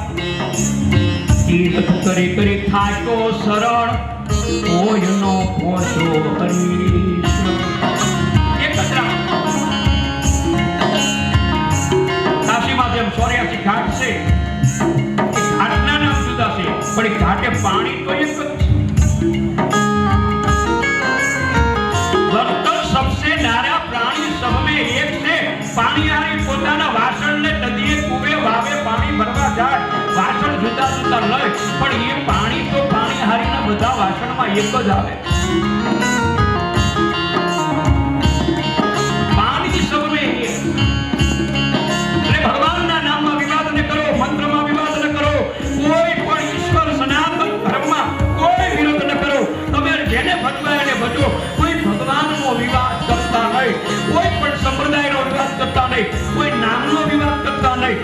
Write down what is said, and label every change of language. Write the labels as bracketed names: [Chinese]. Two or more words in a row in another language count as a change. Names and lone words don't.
[Gujarati] તિલક કરી કરી થાક્યો શરણ કોઈનો પોષો હરી. એક જ રાખો. કાશીમાં જેમ 84 ઘાટ છે, ઘાટના નામ જુદા છે પણ એ ઘાટે પાણી તો એક જ છે. [Hindi] सबसे नारा प्राणी सब में एक से पानी हारी [Gujarati] પોતાના વાસણને નદીએ કુવે વાવે પાણી ભરવા જાય. વાસણ જુદા જુદા લય પણ એ પાણી તો પાણી હારીના બધા વાસણમાં એક જ આવે. [Hindi] पानी सब में एक. [Gujarati] એટલે ભગવાનના નામમાં વિવાદ ન કરો, મંત્રમાં વિવાદ ન કરો, કોઈ પણ ઈશ્વર સનાતન ધર્મમાં કોઈ વિરોધ ન કરો. તમે જેને ભજવાય એને ભજો. કોઈ ભગવાનનો વિવાદ કરતા નહીં, કોઈ પણ સંપ્રદાયનો વિવાદ કરતા નહીં, કોઈ નામનો વિવાદ કરતા નહીં.